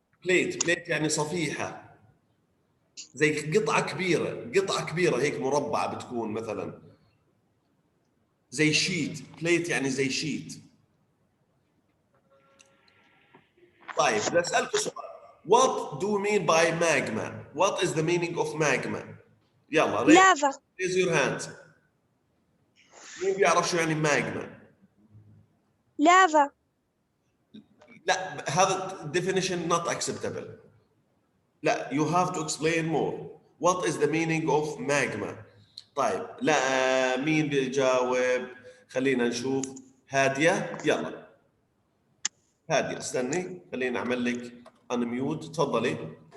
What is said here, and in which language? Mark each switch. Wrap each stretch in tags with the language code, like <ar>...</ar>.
<ar>بليت يعني صفيحة، زي قطعة كبيرة هيك مربعة بتكون مثلا، زي شيت. بليت يعني زي شيت. طيب بدي أسألكم سؤال،</ar> <en>What do you mean by magma? What is the meaning of magma?</en> <ar>يلا</ar> <en>Lava. raise your hand.</en> <ar>مين بيعرف شو يعني magma؟</ar> <en>Lava.</en> <ar>لا هذا</ar> <en>definition not acceptable. لا you have to explain more. What is the meaning of magma?</en> <ar>طيب لا مين بيجاوب؟ خلينا نشوف. هادية يلا. هادية استني خلينا نعمل لك unmute تفضلي.</ar>